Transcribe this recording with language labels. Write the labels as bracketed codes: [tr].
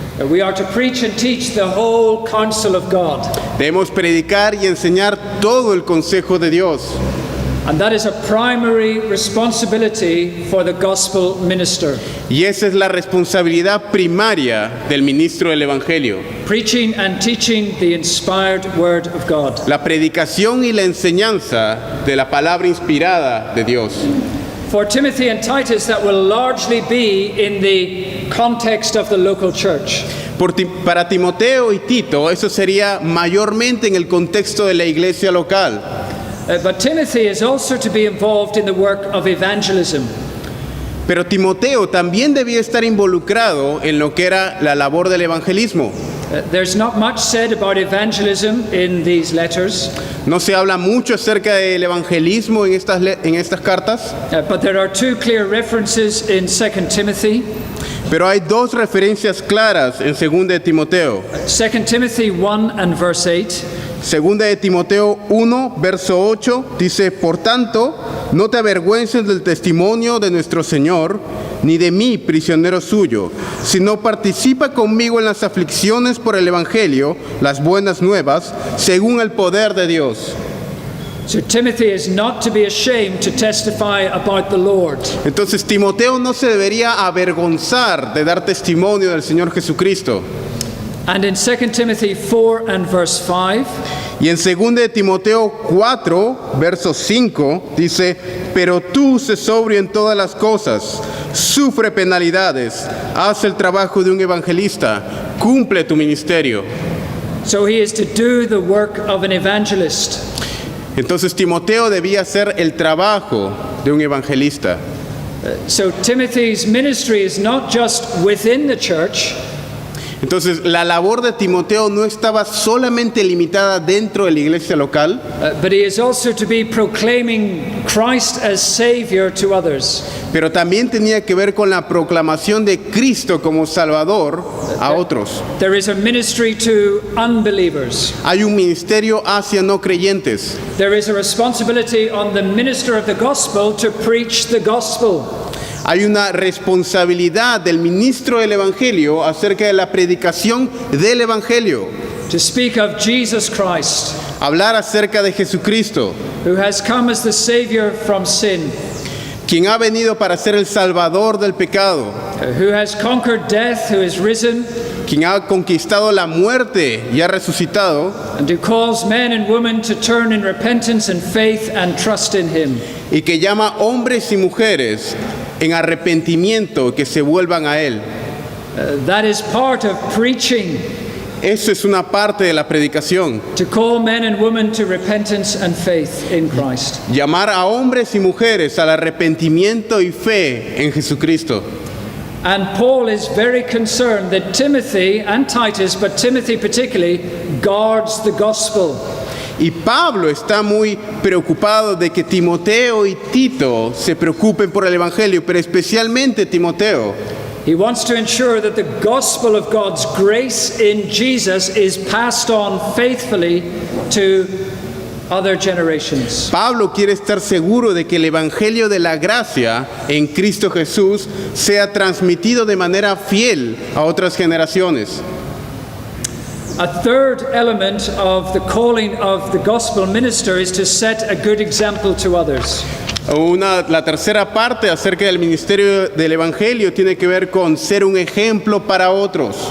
[en] We are to preach and teach the whole counsel of God. [es] Debemos predicar y enseñar todo el consejo de Dios. [en] And that is a primary responsibility for the gospel minister. [es] Y esa es la responsabilidad primaria del ministro del Evangelio. [en] Preaching and teaching the inspired word of God. [es] La predicación y la enseñanza de la palabra inspirada de Dios. [en] For Timothy and Titus, that will largely be in the context of the local church. [es] Para Timoteo y Tito, eso sería mayormente en el contexto de la iglesia local. [en] But Timothy is also to be involved in the work of evangelism. [es] Pero Timoteo también debía estar involucrado en lo que era la labor del evangelismo. [en] There's not much said about evangelism in these letters. [es] No se habla mucho acerca del evangelismo en estas cartas, [en] But there are two clear references in 2 Timothy. [es] pero hay dos referencias claras en 2 de Timoteo. [en] 2 Timothy 1 and verse 8. [es] Segunda de Timoteo 1, verso 8, dice, por tanto, no te avergüences del testimonio de nuestro Señor, ni de mí, prisionero suyo, sino participa conmigo en las aflicciones por el Evangelio, las buenas nuevas, según el poder de Dios. [en] So Timothy is not to be ashamed to testify about the Lord. [es] Entonces Timoteo no se debería avergonzar de dar testimonio del Señor Jesucristo. [en] And in 2 Timothy 4 and verse 5, [es] Y en 2 de Timoteo 4, verso 5, dice, pero tú sé sobrio en todas las cosas, sufre penalidades, haz el trabajo de un evangelista, cumple tu ministerio. [en] so he is to do the work of an evangelist. [es] Entonces Timoteo debía hacer el trabajo de un evangelista. [en] So Timothy's ministry is not just within the church, [es] Entonces, la labor de Timoteo no estaba solamente limitada dentro de la iglesia local, [en] but he is also to be proclaiming Christ as Savior to others. [es] pero también tenía que ver con la proclamación de Cristo como Salvador a otros. [en] There is a ministry to unbelievers. [es] Hay un ministerio hacia no creyentes. [en] There is a responsibility on the minister of the gospel to preach the gospel. [es] Hay una responsabilidad del ministro del Evangelio acerca de la predicación del Evangelio. [en] To speak of Jesus Christ, [es] Hablar acerca de Jesucristo, [en] who has come as the Savior from sin, [es] quien ha venido para ser el Salvador del pecado, [en] who has conquered death, who is risen, [es] quien ha conquistado la muerte y ha resucitado, [en] and who calls men and women to turn in repentance and faith and trust in Him. [es] y que llama hombres y mujeres en arrepentimiento que se vuelvan a Él. [en] That is part of preaching, [es] Eso es una parte de la predicación. [en] to call men and women to repentance and faith in Christ. [es] Llamar a hombres y mujeres al arrepentimiento y fe en Jesucristo. [en] And Paul is very concerned that Timothy and Titus, but Timothy particularly, guards the gospel. [es] Y Pablo está muy preocupado de que Timoteo y Tito se preocupen por el Evangelio, pero especialmente Timoteo. [en] He wants to ensure that the gospel of God's grace in Jesus is passed on faithfully to other generations. [es] Pablo quiere estar seguro de que el Evangelio de la gracia en Cristo Jesús sea transmitido de manera fiel a otras generaciones. [en] A third element of the calling of the gospel minister is to set a good example to others. [es] La tercera parte acerca del ministerio del Evangelio tiene que ver con ser un ejemplo para otros.